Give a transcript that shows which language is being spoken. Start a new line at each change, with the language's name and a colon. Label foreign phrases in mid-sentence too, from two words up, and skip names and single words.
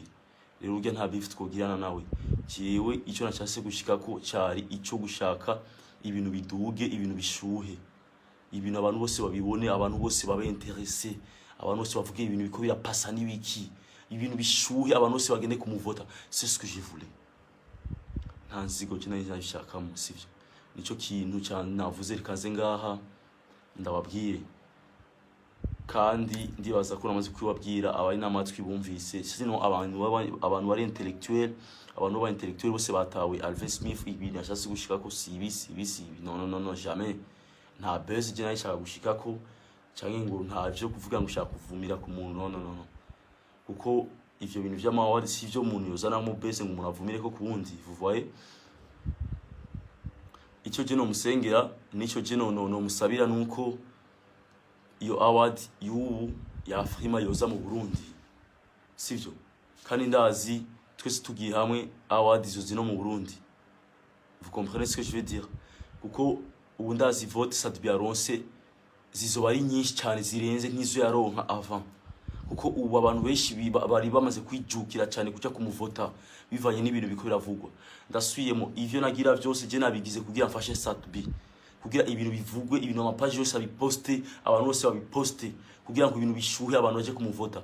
Rundi: Rero ujya nta beef twogirana nawe. Jewe icyo nacase gushika ko cyari icyo gushaka ibintu biduge, ibintu bishuhe, ibintu abantu bose babibone, abantu bose babe intéressés, abantu bose bavuge ibintu biko birapasa n'ibiki, ibintu bishuhe, abantu bose bagende kumuvota.
French: C'est ce que je voulais.
Rundi: Nta nzigo je nashaka mu sivyo. Nico kintu cyane navuze rikaze ngaha ndababwiye, kandi ndibaza ko namaze kwibabwira abari namatwi bumvise. Sino abantu bari intellectuel, abantu ba intellectuel bose batawe Alvin Smith ibintu yashase gushika ko sibisi
French: non jamais.
Rundi: Nta buzz je nashaka gushika ko cyangwa ngo nta byo kuvuga ngo ushaka kuvumira ku muntu, no. Kuko ivyo bintu vy'amawari si byo umuntu yozana mu buzz ngo umuntu avumire ko kuwundi.
French: Vous voyez?
Rundi: Icyo je no musengera, nico je no musabira nuko iyo award y'ubu ya Frima yoza mu Burundi sivyo. Kandi ndazi twese tugiye hamwe award izo zino mu Burundi.
French: Vous comprenez ce que je veux dire?
Rundi: Kuko ubu ndazi vote Satbi aronse zizoba ari nyinshi cyane zirenze nk'izo yaronka avant. Kuko ubu abantu benshi bari bamaze kwijukira cyane kuja kumuvota bivanye n'ibintu biko biravugwa. Ndasuyemo ivyo nagira byose je nabigize kugira mfashe Satbi, kugira ibintu bivugwe, ibintu amapage yose abiposte, abantu bose babiposte, kugira ngo ibintu bishuhe abantu baje kumuvota.